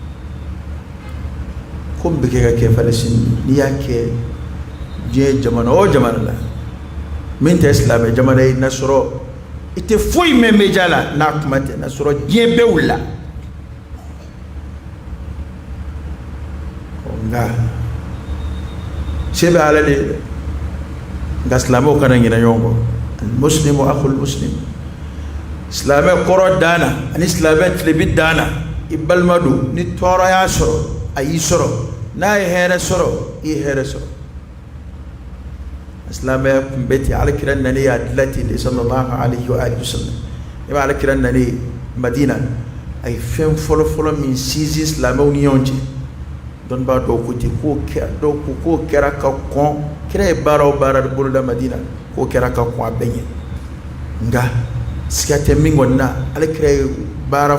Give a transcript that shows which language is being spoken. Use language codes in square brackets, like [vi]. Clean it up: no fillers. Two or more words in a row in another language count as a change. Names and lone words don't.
[bm] ko min bɛ kɛ ka kɛ Palestine n'i y'a kɛ diɲɛ jamana o jamana la min tɛ silamɛ jamana ye nasɔrɔ i tɛ foyi mɛn media la n'a kuma tɛ nasɔrɔ diɲɛ bɛɛ wulila nka se bɛ Ala de ye dɛ nka silamɛw kana ɲinɛ ɲɔgɔn kɔ [ar] المسلم أخو المسلم [bm] silamɛ kɔrɔ dan na ani silamɛ tilebi dan na i balima don ni tɔɔrɔ y'a sɔrɔ a y'i sɔrɔ n'a ye hɛrɛ sɔrɔ i ye hɛrɛ sɔrɔ silamɛya kun bɛ ten Alakira nalen y'a dilan ten de [ar] صلى الله عليه وسلم [bm] i b'a Alakira nalen Madina a ye fɛn fɔlɔ fɔlɔ min sinsin silamɛw ni ɲɔgɔn cɛ dɔnnibaa dɔw ko ten k'o kɛra dɔw ko k'o kɛra ka kɔn kira ye baara o baara de boloda Madina k'o kɛra ka kɔn a bɛɛ ɲɛ nka siga tɛ min kɔni na Alakira ye baara